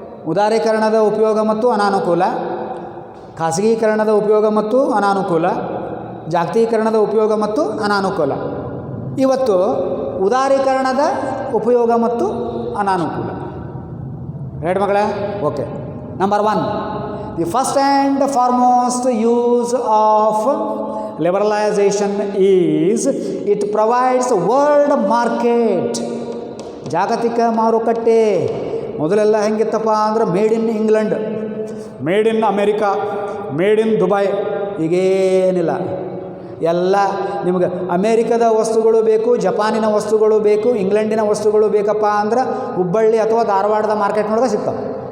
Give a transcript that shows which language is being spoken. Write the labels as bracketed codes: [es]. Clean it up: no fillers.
[kn] ಉದಾರೀಕರಣದ ಉಪಯೋಗ ಮತ್ತು ಅನಾನುಕೂಲ, ಖಾಸಗೀಕರಣದ ಉಪಯೋಗ ಮತ್ತು ಅನಾನುಕೂಲ, ಜಾಗತೀಕರಣದ ಉಪಯೋಗ ಮತ್ತು ಅನಾನುಕೂಲ. ಇವತ್ತು ಉದಾರೀಕರಣದ ಉಪಯೋಗ ಮತ್ತು ಅನಾನುಕೂಲ. ರೈಟ್ ಮಕ್ಕಳೇ? Okay. [en] Number 1, the first and foremost use of liberalization is it provides world market. [kn] ಜಾಗತಿಕ ಮಾರುಕಟ್ಟೆ. ಮೊದಲೆಲ್ಲ ಹೆಂಗಿತ್ತಪ್ಪ ಅಂದ್ರೆ made in England, made in America, made in Dubai. ಈಗೇನಿಲ್ಲ, ಎಲ್ಲ ನಿಮಗೆ ಅಮೇರಿಕದ ವಸ್ತುಗಳು ಬೇಕು, ಜಪಾನಿನ ವಸ್ತುಗಳು ಬೇಕು, ಇಂಗ್ಲೆಂಡಿನ ವಸ್ತುಗಳು ಬೇಕಪ್ಪ ಅಂದ್ರೆ ಹುಬ್ಬಳ್ಳಿ ಅಥವಾ ಧಾರವಾಡದ ಮಾರ್ಕೆಟ್ನೊಳಗೆ ಸಿಗ್ತಾವೆ.